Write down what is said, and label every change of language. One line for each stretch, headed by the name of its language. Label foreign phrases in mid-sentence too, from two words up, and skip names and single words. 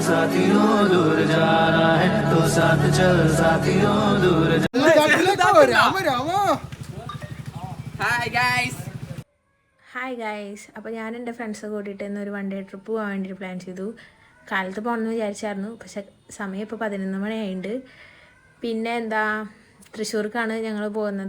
Hindi: साथियों दूर जाना है तो साथ चल साथियों दूर
English: Hi guys.
Malayalam: അപ്പോൾ ഞാൻ എൻ്റെ ഫ്രണ്ട്സ് കൂട്ടിയിട്ട് ഇന്നൊരു
English: one day trip
Malayalam: പോകാൻ വേണ്ടിയിട്ട് പ്ലാൻ ചെയ്തു. കാലത്ത് പോകണമെന്ന് വിചാരിച്ചായിരുന്നു, പക്ഷെ സമയം ഇപ്പോൾ 11 മണിയായിട്ടുണ്ട്. പിന്നെ എന്താ, തൃശ്ശൂർക്കാണ് ഞങ്ങൾ പോകുന്നത്.